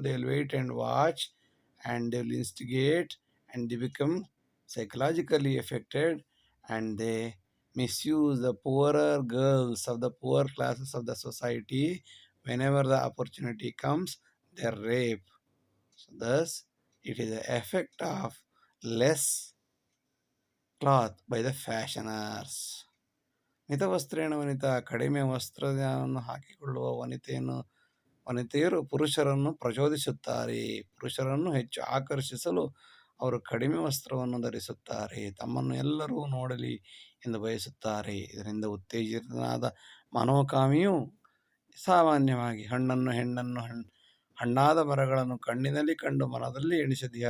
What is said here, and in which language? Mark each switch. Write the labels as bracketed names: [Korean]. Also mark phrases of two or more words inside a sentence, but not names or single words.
[English] They'll wait and watch, and they'll instigate, and they become psychologically affected, and they misuse the poorer girls of the poor classes of the society. Whenever the opportunity comes, they're raped. So thus, it is the effect of less cloth by the fashioners. [Sanskrit] ಮಿತವಸ್ತ್ರೇಣ ವನಿತಾ, [Kannada] ಕಡಿಮೆ ವಸ್ತ್ರವನ್ನು ಹಾಕಿಕೊಳ್ಳುವ ವನಿತೆಯರು ಪುರುಷರನ್ನು ಪ್ರಚೋದಿಸುತ್ತಾರೆ. ಪುರುಷರನ್ನು ಹೆಚ್ಚು ಆಕರ್ಷಿಸಲು ಅವರು ಕಡಿಮೆ ವಸ್ತ್ರವನ್ನು ಧರಿಸುತ್ತಾರೆ. ತಮ್ಮನ್ನು ಎಲ್ಲರೂ ನೋಡಲಿ ಎಂದು ಬಯಸುತ್ತಾರೆ. ಇದರಿಂದ ಉತ್ತೇಜಿತನಾದ ಮನೋಕಾಮಿಯು ಸಾಮಾನ್ಯವಾಗಿ ಹೆಣ್ಣನ್ನು ಹಣ್ಣಾದ ಮರಗಳನ್ನು ಕಣ್ಣಿನಲ್ಲಿ ಕಂಡು ಮನದಲ್ಲಿ ಎಣಿಸಿದೆಯ